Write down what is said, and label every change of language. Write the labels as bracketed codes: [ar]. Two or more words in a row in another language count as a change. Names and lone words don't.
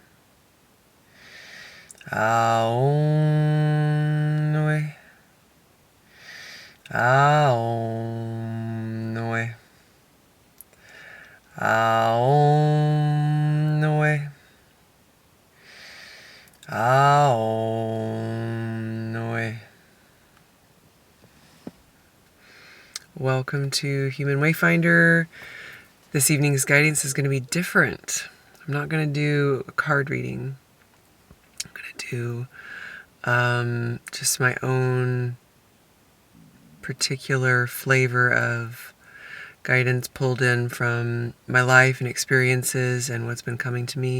[en] Aum Nui. Aum Nui. Aum Nui. Aum Nui. Welcome to Human Wayfinder. This evening's guidance is going to be different. I'm not going to do a card reading. I'm going to do just my own particular flavor of guidance pulled in from my life and experiences and what's been coming to me.